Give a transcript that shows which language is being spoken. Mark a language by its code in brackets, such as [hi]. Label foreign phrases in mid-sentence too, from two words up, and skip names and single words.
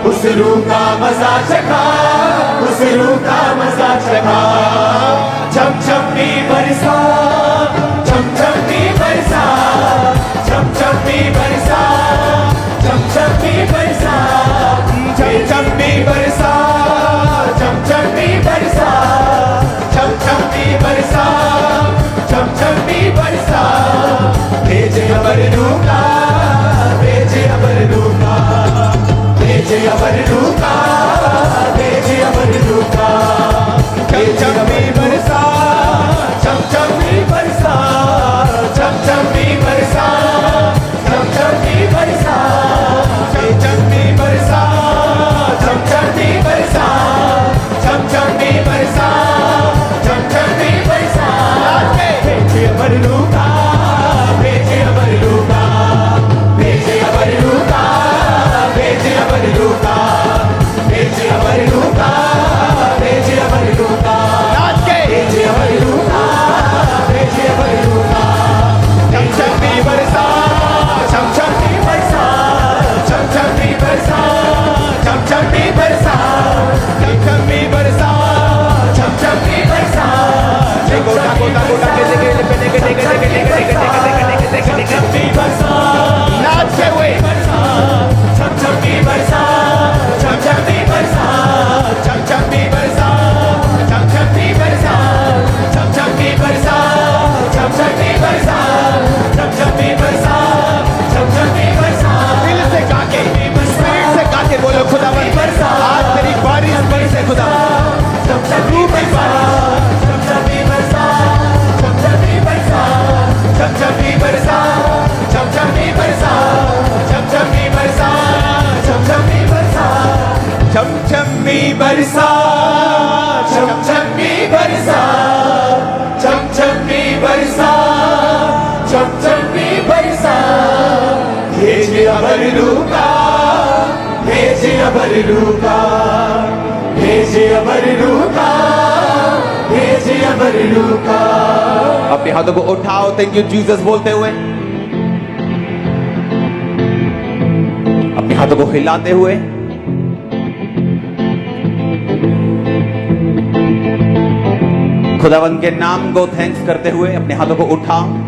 [hi] रूह का मजा चखा, उस रूह का मजा चखा। छम छम भी बरसा, छम छम भी बरसा, छम छम भी बरसा, छम छम भी बरसा, छम छम भी बरसा, छम छम भी बरसा, छम छम भी बरसा, छम छम भी बरसा। भेजे अबर रूह का, भेजे अबर रूह का, भेजे अबर रूह का, भेजे अबर रूह का। छम छम भी बरसा, छम छम भी बरसा, छम छम भी बरसा, छम छम भी बरसा, छम छम भी बरसा, छम छम भी बरसा, छम छम भी बरसा, छम छम भी बरसा। भेजे अबर रूह का, भेजे अबर रूह का, भेजे अबर रूह का, भेजे अबर रूह का, भेजे अबर रूह का, भेजे अबर रूह का, भेजे अबर रूह का, भेजे अबर रूह का। छम छम भी बरसा, छम छम भी बरसा, छम छम भी बरसा, छम छम भी बरसा, छम छम भी बरसा, छम छम भी बरसा। गोटा गोटा गोटा के छम छम भी बरसा, नाचते हुए छम छम भी बरसा, छम छम भी बरसा, छम छम भी बरसा, छम छम भी बरसा, छम छम भी बरसा, छम छम भी बरसा, छम छम भी बरसा, छम छम भी बरसा। दिल से गा के, स्पिरिट से गा के बोलो खुदावन आज तेरी बारिश बरसे खुदावन। छम छम भी बरसा, छम छम भी बरसा, छम छम भी बरसा, छम छम भी बरसा, छम छम भी बरसा, छम छम भी बरसा, छम छम भी बरसा, छम छम भी बरसा, छम छम भी बरसा, छम छम भी बरसा, छम छम भी बरसा। भेजे अबर रूह का, भेजे अबर रूह का, भेजे अबर रूह का, भेजे अबर रूह का। अपने हाथों को उठाओ [en] thank you [hi] जीसस बोलते हुए, अपने हाथों को हिलाते हुए, खुदावन के नाम को थैंक्स करते हुए अपने हाथों को उठाओ।